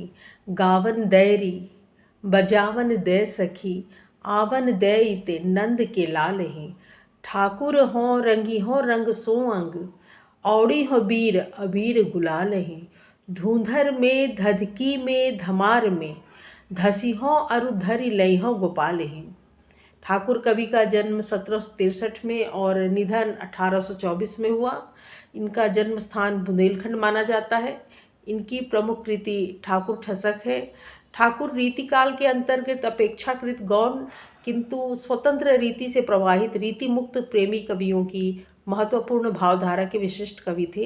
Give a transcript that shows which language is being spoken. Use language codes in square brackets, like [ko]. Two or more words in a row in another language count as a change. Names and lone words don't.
[bra] गावन दैरी बजावन दे सखी, आवन दे ते नंद के लाल ही। ठाकुर हों रंगी हों रंग सो अंग, औड़ी हो बीर अबीर गुलाल ही। धूंधर में धधकी में धमार में, धसी हों अरु धरि लई हों गोपाल ही। [hi] ठाकुर कवि का जन्म 1763 में और निधन 1824 में हुआ। इनका जन्म स्थान बुंदेलखंड माना जाता है। इनकी प्रमुख कृति ठाकुर ठसक है। ठाकुर रीतिकाल के अंतर्गत अपेक्षाकृत गौण किंतु स्वतंत्र रीति से प्रवाहित रीति मुक्त प्रेमी कवियों की महत्वपूर्ण भावधारा के विशिष्ट कवि थे।